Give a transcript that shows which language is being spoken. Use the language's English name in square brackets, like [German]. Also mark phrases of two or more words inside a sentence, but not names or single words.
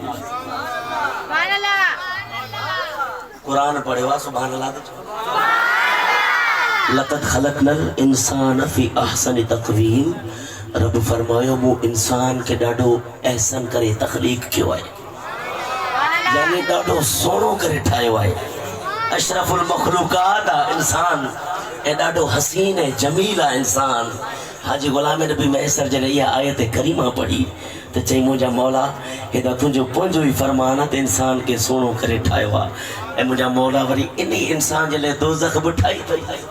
[Saraiki] कुरान पढ़े वा [Arabic] سبحان الله. لقد خلقنا الإنسان في أحسن تقويم. [Saraiki] रब फरमायो मु इंसान के डाडो एहसन करे तखलीक कियो है यानी डाडो सोनो करे ठायो है। [Arabic] أشرف المخلوقات [Saraiki] इंसान ए डाडो हसीन है जमील है इंसान। [Sindhi] हाजी गुलाम नबी मैसर जॾहिं इहा आयत करीमा पढ़ी तो चई मुंहिंजा मौला हेॾा तुंहिंजो पंहिंजो ई फरमान आहे त इंसान खे सुहिणो करे ठाहियो आहे ऐं मुंहिंजा मौला वरी इन इंसान जे लाइ दोज़ख बि ठाही अथई।